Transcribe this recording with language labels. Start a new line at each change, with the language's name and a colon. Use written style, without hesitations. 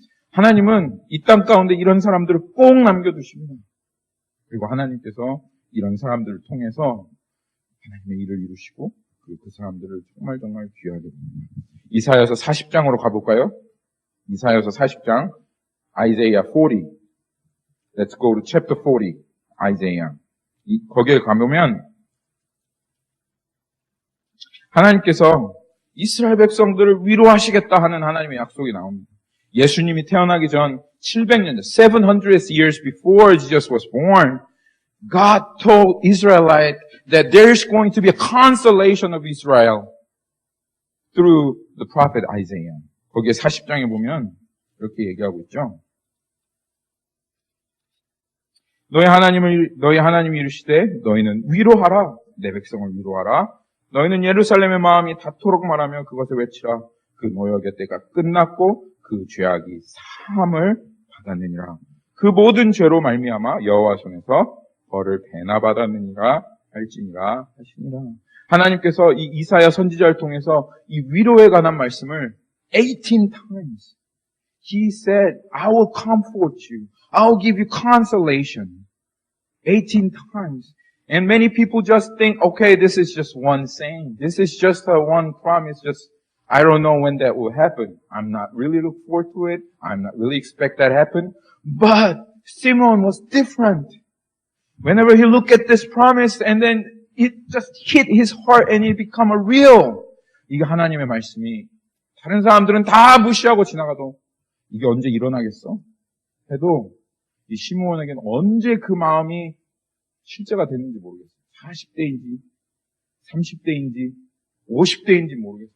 Korean: 하나님은 이 땅 가운데 이런 사람들을 꼭 남겨두십니다. 그리고 하나님께서 이런 사람들을 통해서 하나님의 일을 이루시고 그리고 그 사람들을 정말 귀하게 됩니다. 이사야서 40장으로 가볼까요? 이사야서 40장, Isaiah 40.
English: Let's go to chapter 40, Isaiah.
Korean: 거기에 가보면 하나님께서 이스라엘 백성들을 위로하시겠다 하는 하나님의 약속이 나옵니다. 예수님이 태어나기 전 700년,
English: 700 years before Jesus was born, God told Israelites that there is going to be a consolation of Israel through the prophet Isaiah.
Korean: 거기에 40장에 보면 이렇게 얘기하고 있죠. 너희 하나님이 이르시되 너희는 위로하라. 내 백성을 위로하라. 너희는 예루살렘의 마음이 닿도록 말하며 그것을 외치라. 그 노역의 때가 끝났고 그 죄악이 사함을 받았느니라. 그 모든 죄로 말미암아 여호와 손에서 벌을 배나 받았느니라 할지니라 하시니라. 하나님께서 이 이사야 선지자를 통해서 이 위로에 관한 말씀을
English: 18 times He said, I will comfort you. I will give you consolation. 18 times. And many people just think, okay, this is just one saying. This is just a one promise. Just I don't know when that will happen. I'm not really looking forward to it. I'm not really expect that happen. But Simon was different. Whenever he looked at this promise and then it just hit his heart and it become a real.
Korean: 이게 하나님의 말씀이 다른 사람들은 다 무시하고 지나가도 이게 언제 일어나겠어? 해도 이 시므온에게는 언제 그 마음이 실제가 되는지 모르겠어요. 40대인지 30대인지 50대인지 모르겠어요.